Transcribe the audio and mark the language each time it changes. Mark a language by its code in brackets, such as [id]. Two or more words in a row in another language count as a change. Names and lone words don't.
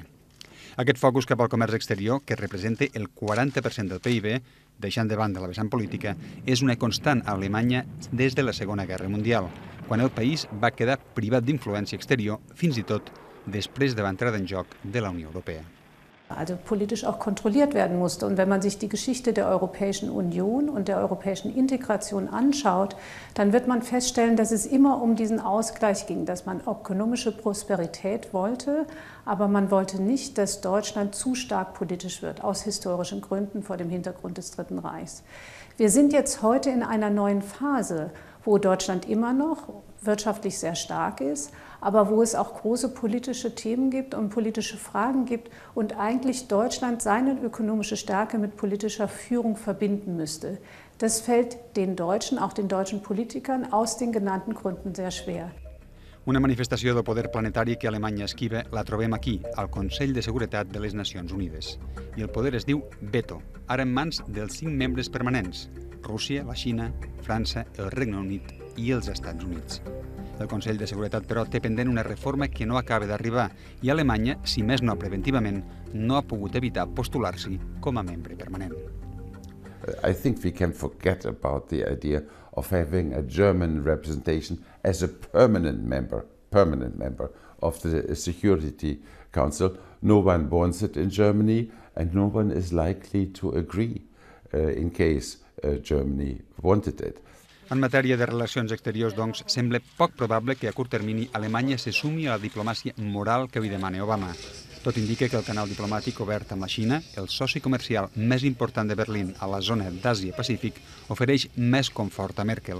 [ca] Aquest focus cap al comerç exterior, que representa el 40% del PIB, deixant de banda la vessant política, és una constant a Alemanya des de la Segona Guerra Mundial, quan el país va quedar privat d'influència exterior, fins i tot després de l'entrada en joc de la Unió Europea. [de] Also politisch auch kontrolliert werden musste. Und wenn man sich die Geschichte der Europäischen Union und der europäischen Integration anschaut, dann wird man feststellen, dass es immer um diesen Ausgleich ging, dass man ökonomische Prosperität wollte, aber man wollte nicht, dass Deutschland zu stark politisch wird, aus historischen Gründen vor dem Hintergrund des Dritten Reichs. Wir sind jetzt heute in einer neuen Phase, wo Deutschland immer noch wirtschaftlich sehr stark ist, aber wo es auch große politische Themen gibt und politische Fragen gibt und eigentlich Deutschland seine ökonomische Stärke mit politischer Führung verbinden müsste. Das fällt den Deutschen, auch den deutschen Politikern, aus den genannten Gründen sehr schwer. [ca] Una manifestació del poder planetari que Alemanya esquiva la trobem aquí, al Consell de Seguretat de les Nacions Unides. I el poder es diu veto, ara en mans dels 5 membres permanents, Rússia, la Xina, França, el Regne Unit i els Estats Units. El Consell de Seguretat, però, té pendent una reforma que no acaba d'arribar i Alemanya, si més no preventivament, no ha pogut evitar postular-s'hi com a membre permanent. [en] I think we can forget about the idea of having a German representation as a permanent member of the Security Council. No one wants it in Germany, and no one is likely to agree in case Germany wanted it. [ca] En matèria de relacions exteriors, doncs, sembla poc probable que a curt termini Alemanya se sumi a la diplomàcia moral que li demana Obama. Tot indica que el canal diplomàtic obert amb la Xina, el soci comercial més important de Berlín a la zona d'Àsia-Pacífic, ofereix més confort a Merkel.